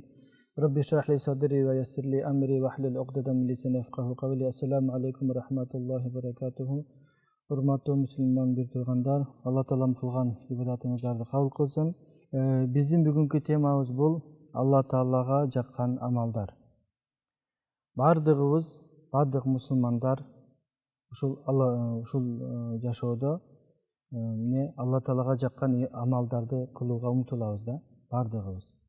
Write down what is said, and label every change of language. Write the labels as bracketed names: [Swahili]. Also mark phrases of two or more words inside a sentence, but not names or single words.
[Arabic] رب اشرح لي صدري ويسر لي أمري واحلل عقدة من لساني يفقهوا قولي. السلام عليكم ورحمة الله وبركاته. [Kyrgyz] Урматтуу мусулман бир туугандар, Алла таалам кылган ибадатыңыздарды кабыл кылсын. Биздин бүгүнкү темабыз бул Алла таалага жаккан амалдар. Бардык мусулмандар ушул жашоодо Алла таалага жаккан амалдарды кылууга умтулабыз да, бардыгыбыз.